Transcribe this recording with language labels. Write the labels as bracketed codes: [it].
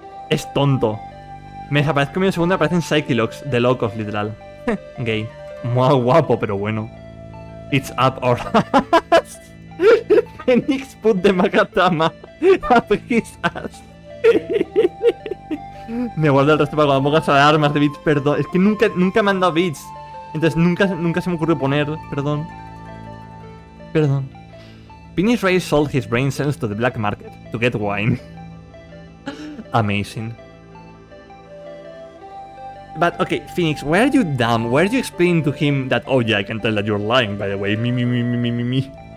[es] Es tonto. Me desaparezco medio segundo, aparecen Psychilox, de locos, literal. Gay. Muy guapo, pero bueno. [en] It's up our ass. Phoenix put the Magatama up his ass. [es] Me guardo el resto para cuando pongas a armas de bits, perdón. Es que nunca me han dado bits. Entonces nunca se me ocurrió poner, perdón. [en] Phoenix Ray sold his brain cells to the black market to get wine. Amazing. But okay, Phoenix, why are you dumb? Why are you explaining to him that, oh yeah, I can tell that you're lying, by the way, me.